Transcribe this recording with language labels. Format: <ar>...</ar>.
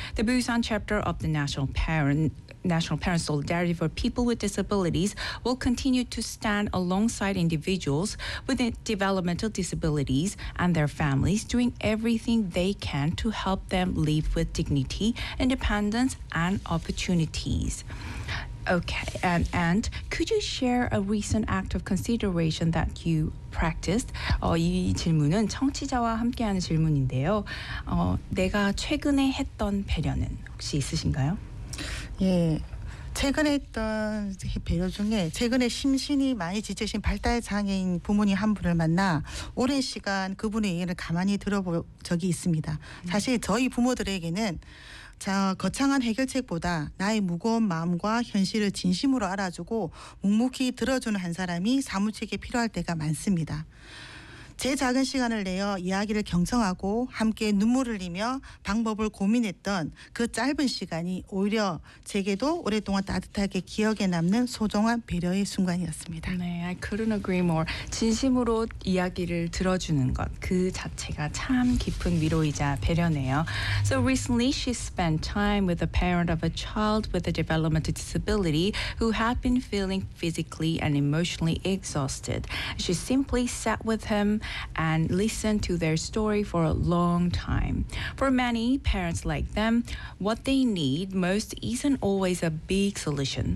<en>The Busan chapter of the National Parent Solidarity for People with Disabilities will continue to stand alongside individuals with developmental disabilities and their families, doing everything they can to help them live with dignity, independence, and opportunities. Okay, and could you share a recent act of consideration that you practiced?</en> <ko>이 질문은 청취자와 함께하는 질문인데요. 내가 최근에 했던 배려는 혹시 있으신가요? 예, 최근에 했던 배려 중에 최근에 심신이 많이 지치신 발달장애인 부모님 한 분을 만나 오랜 시간 그분의 얘기를 가만히 들어본 적이 있습니다. 사실 저희 부모들에게는 거창한 해결책보다 나의 무거운 마음과 현실을 진심으로 알아주고 묵묵히 들어주는 한 사람이 사무직에 필요할 때가 많습니다. 제 작은 시간을 내어 이야기를 경청하고 함께 눈물을 흘리며 방법을 고민했던 그 짧은 시간이 오히려 제게도 오랫동안 따뜻하게 기억에 남는 소중한 배려의 순간이었습니다.</ko> <en>네, I couldn't agree more.</en> <ko>진심으로 이야기를 들어주는 것, 그 자체가 참 깊은 위로이자 배려네요.</ko> <en>So recently she spent time with a parent of a child with a developmental disability who had been feeling physically and emotionally exhausted. She simply sat with him and listen to their story for a long time. For many parents like them, what they need most isn't always a big solution.</en>